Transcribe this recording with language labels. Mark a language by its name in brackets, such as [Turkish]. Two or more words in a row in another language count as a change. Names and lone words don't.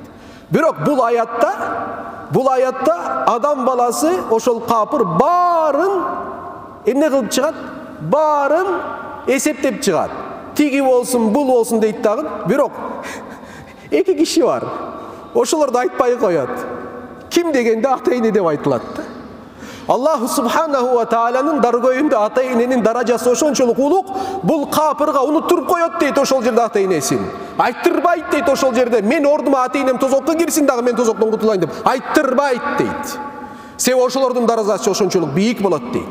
[Kyrgyz] Бирок бул аятта адам баласы ошол капыр баарын эмне кылып чыгат? Баарын эсептеп чыгат. Тиги болсун, бул болсун дейт дагы. Бирок эки киши бар. Ошолорду айтпай коет. Ким дегенде ата-эне деп айтылат. [Arabic] الله سبحانه [Kyrgyz] ва тааланын даргөйүндө ата-эненин даражасы ошончолук улук, бул капырга унуттуруп коет дейт ошол жерде ата-энесин. Айттырбайт дейт ошол жерде. Мен ордума ата-энем тозокко кирсин дагы мен тозоктон кутулайын деп. Айттырбайт дейт. Себеби ошолордун даражасы ошончолук бийик болот дейт.